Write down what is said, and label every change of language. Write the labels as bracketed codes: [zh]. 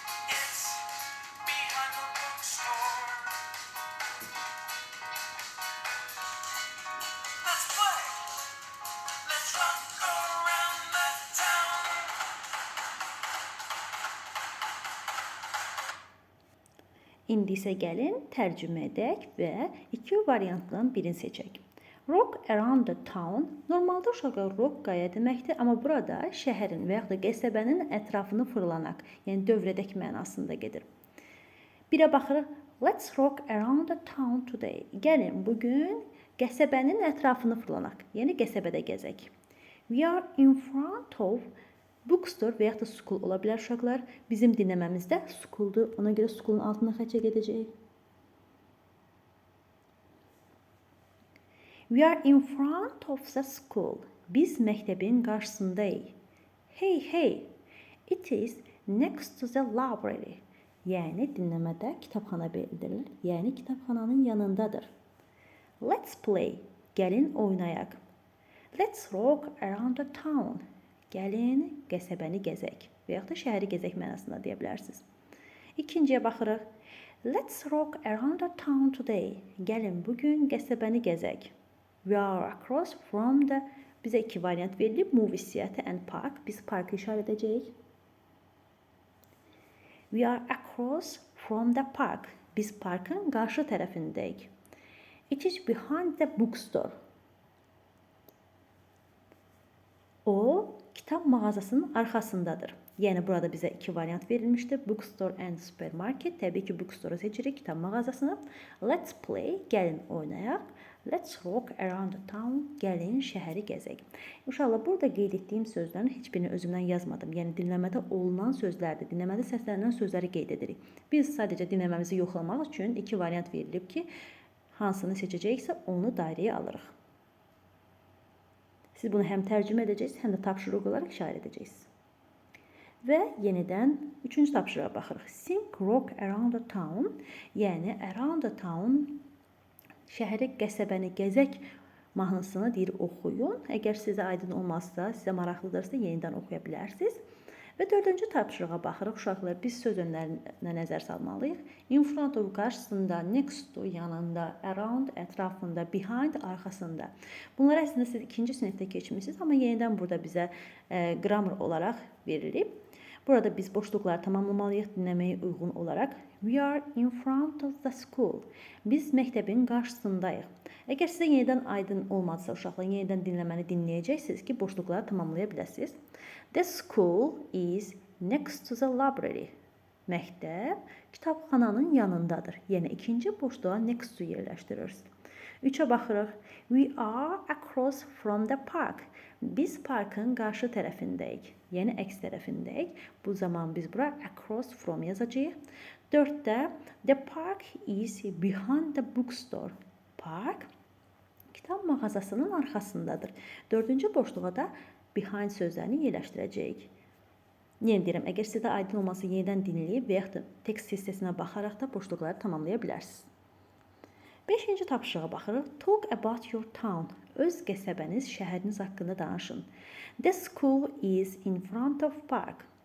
[en] It's behind the bookstore. Let's play. Let's rock around the town. [az] İndi isə gəlin tərcümə edək və iki variantdan birini seçək. [en] Rock around the town. [az] Normalda uşaqlar rock qaya deməkdir, amma burada şəhərin və yaxud da qəsəbənin ətrafını fırlanaq, yəni dövr edək mənasında gedir. Birə baxırıq. [en] Let's rock around the town today. [az] Gəlin bugün qəsəbənin ətrafını fırlanaq, yəni qəsəbədə gəzək. [en] We are in front of bookstore [az] və yaxud da school ola bilər uşaqlar. Bizim dinləməmizdə schooldur. Ona görə schoolun altına xəttə gedəcəyik. [en] We are in front of the school. [az] Biz məktəbin qarşısındayıq. Hey, hey. [en] It is next to the library. [az] Yəni dinləmədə kitabxana bildirilir. Yəni kitabxananın yanındadır. [en] Let's play. [az] Gəlin oynayaq. [en] Let's walk around the town. [az] Gəlin qəsəbəni gəzək. Və yaxud da şəhəri gəzək mənasında deyə bilərsiniz. İkinciyə baxırıq. [en] Let's walk around the town today. [az] Gəlin bugün qəsəbəni gəzək. [en] We are across from the... [az] Bizə iki variant verilib. [en] Movie theater and park. [az] Biz parkı işarə edəcəyik. [en] We are across from the park. [az] Biz parkın qarşı tərəfindəyik. [en] It is behind the bookstore. [az] O, kitab mağazasının arxasındadır. Yəni burada bizə iki variant verilmişdir. Bookstore and supermarket. Təbii ki, bookstore seçirik, kitab mağazasını. [en] Let's play, [az] gəlin oynayaq. [en] Let's walk around the town, [az] gəlin şəhəri gəzək. İnşallah burada qeyd etdiyim sözlərin heç birini özümdən yazmadım. Yəni dinləmədə olunan sözlərdir. Dinləmədə səslənilən sözləri qeyd edirik. Biz sadəcə dinləməmizi yoxlamaq üçün iki variant verilib ki, hansını seçəcəksə onu dairəyə alırıq. Siz bunu həm tərcümə edəcəksiniz, həm də tapşırıq olaraq işarə edəcəksiniz. Və yenidən üçüncü tapşırığa baxırıq. Sing rock around the town, yəni around the town şəhəri, qəsəbəni gəzək mahnısını deyir oxuyun. Əgər sizə aydın olmazsa, sizə maraqlıdırsa yenidən oxuya bilərsiniz. Və dördüncü tapşırığa baxırıq. Uşaqlar, biz söz önlərinə nəzər salmalıyıq. In front of qarşısında, next to yanında, around ətrafında, behind arxasında. Bunlar əslində siz ikinci sinifdə keçmişsiniz, amma yenidən burada bizə grammar olaraq verilib. Burada biz boşluqları tamamlamalıyıq dinləməyə uyğun olaraq. [en] We are in front of the school. [az] Biz məktəbin qarşısındayıq. Əgər sizə yenidən aydın olmadısa uşaqlar, yenidən dinləməni dinləyəcəksiniz ki, boşluqları tamamlaya biləsiniz. [en] The school is next to the library. [az] Məktəb kitabxananın yanındadır. Yəni ikinci boşluğa next to yerləşdirirsiniz. 3-ə baxırıq. [en] We are across from the park. [az] Biz parkın qarşı tərəfindəyik. Yəni əks tərəfindəyik. Bu zaman biz bura across from yazacağıq. [en] 4-də the park is behind the bookstore. [az] Park kitab mağazasının arxasındadır. 4-cü boşluğa da behind sözlərini yerləşdirəcəyik. Yenə deyirəm, əgər sizə aydın olması yenidən dinləyib və yaxud da tekst hissəsinə baxaraq da boşluqları tamamlaya bilərsiniz. 5-ci tapşırığa baxırıq. [en] Talk about your town. [az] Öz qəsəbəniz, şəhəriniz haqqında danışın. [en] The school is in front of park.